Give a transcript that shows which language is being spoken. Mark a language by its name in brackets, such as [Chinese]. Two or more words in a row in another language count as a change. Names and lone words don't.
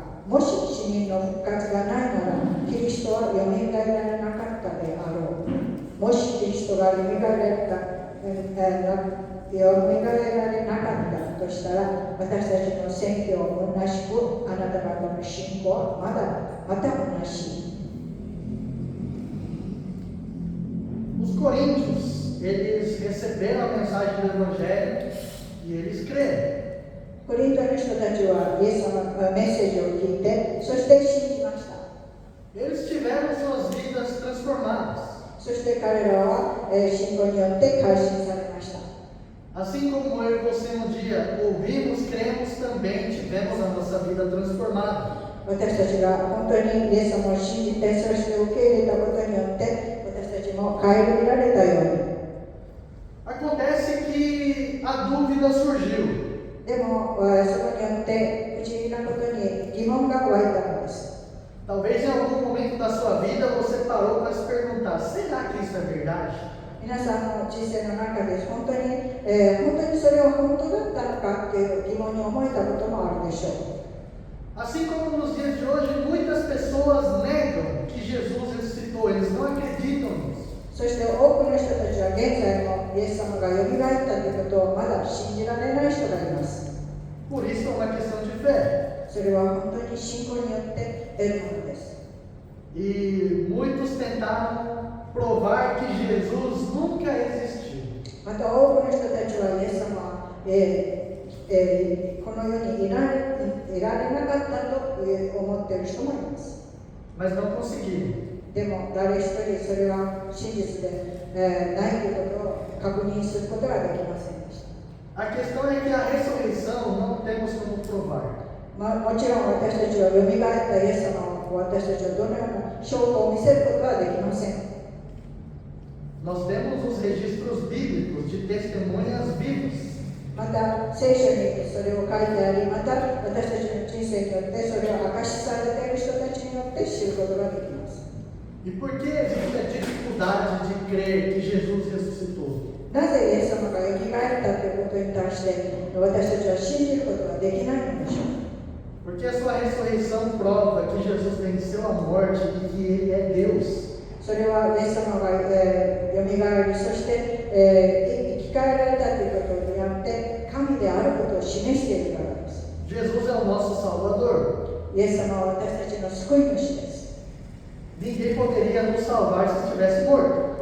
[Japanese] もし死人の復活がないなら、キリストはよみがえられなかったであろう。もしキリストがよみがえられなかったとしたら、私たちの宣教は虚しく、あなた方の信仰はまた虚しい。 [Portuguese] Os coríntios, eles receberam a mensagem do Evangelho e eles creram. [Japanese] コリントの人たちはイエス様のメッセージを聞いて、そして信じました。 [Portuguese] Eles tiveram suas vidas transformadas. [Japanese] そして彼らは信仰によって改心されました。 [Portuguese] Assim como eu e você um dia ouvimos, cremos, também tivemos a nossa vida transformada. [Japanese] 私たちが本当にイエス様を信じて、そして受け入れたことによって、私たちも顧みられたように。 [Portuguese] Acontece que a dúvida surgiu. [Japanese] でも、そこによって不思議なことに疑問が湧いたのです。 [Portuguese] Talvez em algum momento da sua vida você parou para se perguntar: será que isso é verdade? [Japanese] 皆さんの人生の中で本当にそれは本当だったのかという疑問に思えたこともあるでしょう。 [Portuguese] Assim como nos dias de hoje, muitas pessoas negam que Jesus ressuscitou, eles não acreditam nisso. [Japanese] そして多くの人たちは現在もイエス様がよみがえったということをまだ信じられない人がいます。 [Portuguese] Por isso é uma questão de fé. [Japanese] それは本当に信仰によって得るものです。 [Portuguese] E muitos tentaram provar que Jesus nunca existiu. [Japanese] また多くの人たちはイエス様は、この世にいられなかったと思っている人もいます。 [Portuguese] Mas não conseguiram. [Japanese] でも誰一人それは真実で、ないということを確認することができませんでした。 [Portuguese] A questão é que a ressurreição não temos como provar. [Japanese] もちろん私たちはよみがえったイエス様を私たちはどのような証拠を見せることはできません。 [Portuguese] Nós temos os registros bíblicos de testemunhas vivas. [Japanese] また聖書にそれを書いてあり、また私たちの人生によってそれを明かしされている人たちによって知ることができます。 [Portuguese] E por que existe a dificuldade de crer que Jesus ressuscitou? [Japanese] なぜイエス様がよみがえったということに対して私たちは信じることができないのでしょう。 [Portuguese] Porque a sua ressurreição prova que Jesus venceu a morte e que Ele é Deus. [Japanese] それはイエス様がよみがえり、そして、生き返られたということによって神であることを示しているからです。 [Portuguese] Jesus é o nosso Salvador. [Japanese] イエス様は私たちの救い主です。 [Portuguese] Ninguém poderia nos salvar se estivesse morto.